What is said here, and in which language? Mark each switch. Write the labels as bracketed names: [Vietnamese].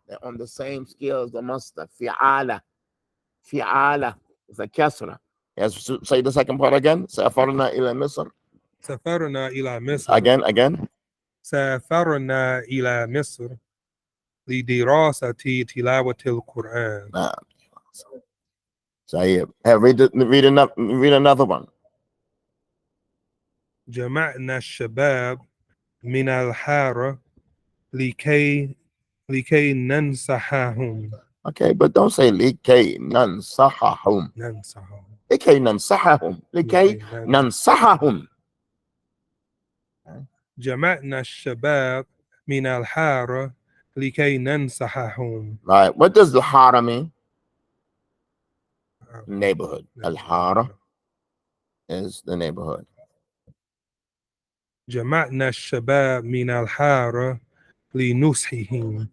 [English] They're on the same scale as the masdar. [Arabic] فعالة. فعالة. [English] It's a kasra. Yes, say the second part again. [Arabic] سافرنا إلى مصر. سافرنا إلى مصر. [English] Again. [Arabic] سافرنا إلى مصر لدراسة تلاوة القرآن. طيب. [English] Read another one. [Arabic] جمعنا الشباب من الحارة لكي ننصحهم. [English] Okay, but don't say [Arabic] لكي ننصحهم. لكي ننصحهم. لكي ننصحهم. جمعنا الشباب من الحارة لكي ننصحهم. [English] Right. What does the hara mean? Neighborhood. Al-hara is the neighborhood. [Arabic] جمعنا الشباب من الحارة لنصحهم.